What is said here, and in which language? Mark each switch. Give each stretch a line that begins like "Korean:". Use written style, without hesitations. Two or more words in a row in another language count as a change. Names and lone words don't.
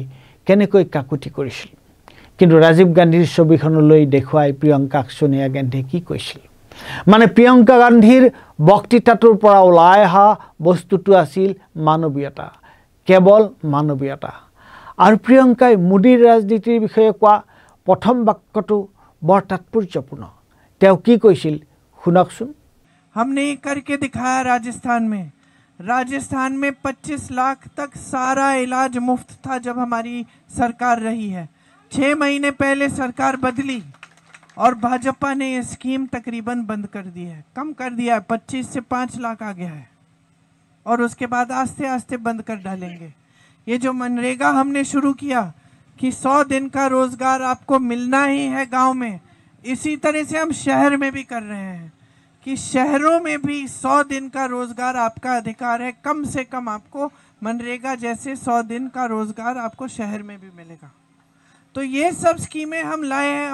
Assamese: কেনেকৈ কাকুতি কৰিছিল কিন্তু ৰাজীৱ গান্ধীৰ ছবিখনলৈ দেখুৱাই প্ৰিয়ংকাক সোনিয়া গান্ধীয়ে কি কৈছিল মানে প্ৰিয়ংকা গান্ধীৰ বক্তৃতাটোৰ পৰা ওলাই অহা বস্তুটো আছিল মানৱীয়তা কেৱল মানৱীয়তা আৰু প্ৰিয়ংকাই মোদীৰ ৰাজনীতিৰ বিষয়ে কোৱা প্ৰথম বাক্যটো বৰ তাৎপৰ্যপূৰ্ণ তেওঁ কি কৈছিল শুনকচোন
Hindi: हमने करके दिखाया राजस्थान में 25 लाख तक सारा इलाज मुफ्त था जब हमारी सरकार रही है 6 महीने पहले सरकार बदली और भाजपा ने ये स्कीम तकरीबन बंद कर दी है कम कर दिया है 25 से 5 लाख आ गया है और उसके बाद आस्ते आस्ते बंद कर डालेंगे ये जो मनरेगा हमने शुरू किया कि 100 दिन का रोजगार आपको मिलना ही है गांव में इसी तरह से हम शहर में भी कर रहे हैं कि शहरों में भी 100 दिन का रोजगार आपका अधिकार है कम से कम आपको मनरेगा जैसे 100 दिन का रोजगार आपको शहर में भी मिलेगा तो ये सब स्कीमें हम लाए हैं।